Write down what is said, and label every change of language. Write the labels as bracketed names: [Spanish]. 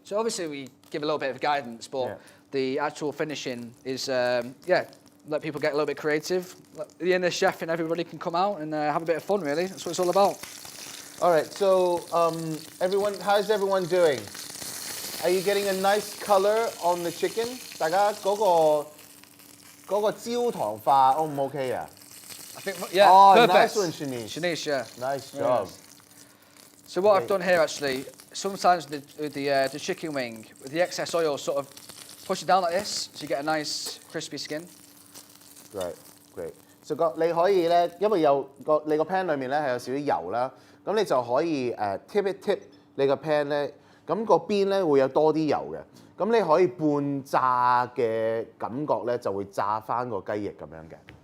[English] So obviously we give a little bit of guidance, but the actual finishing is let people get a little bit creative. The chef and everybody can come out and have a bit of fun. Really, that's what it's all about. All right. So everyone, how's everyone doing? Are you getting a nice color on the chicken? [Cantonese] 大家嗰個焦糖化 O 唔 OK 啊？ [English] I think perfect. Nice one, Shanice. Shanice, yeah. Nice job. Nice. So what I've done here actually, sometimes with the chicken wing, with the excess oil, sort of push it down like this, so you get a nice crispy skin. Right, great. [Cantonese] So 你可以咧，因為你個 pan 裏面咧係有少少油啦，咁你就可以tip 你個 pan 咧，咁個邊咧會有多啲油嘅，咁你可以半炸嘅感覺咧就會炸翻個雞翼咁樣嘅。